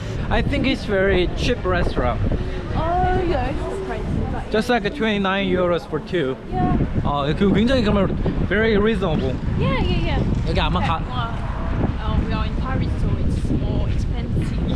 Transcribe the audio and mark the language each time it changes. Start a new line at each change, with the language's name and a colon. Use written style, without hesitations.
English: I think it's very cheap restaurant. Oh yeah, it's crazy. Just like 29 euros for two. Yeah,
Korean: 아, 그 굉장히 그러면
English: very reasonable. yeah.
Korean: 여기 아마 가.
English: We are in Paris, so it's more expensive.